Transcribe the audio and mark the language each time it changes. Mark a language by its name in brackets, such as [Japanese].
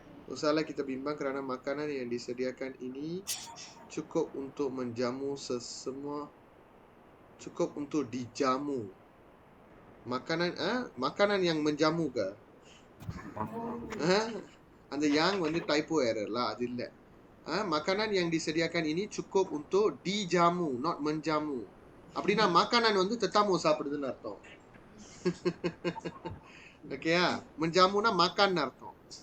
[Malay] Usahalah kita bimbang kerana makanan yang disediakan ini cukup untuk menjamu semua cukup untuk dijamu. Makanan yang menjamu ke? [Tamil] அந்த yang வந்து [English] typo error lah, [Tamil] அது இல்ல. [Malay] Makanan yang disediakan ini cukup untuk dijamu, not menjamu. [Tamil] அப்படின்னா makanan வந்து tetamu சாப்பிடுதுன்னு அர்த்தம். ஓகேயா? menjamuனா makan அர்த்தம்.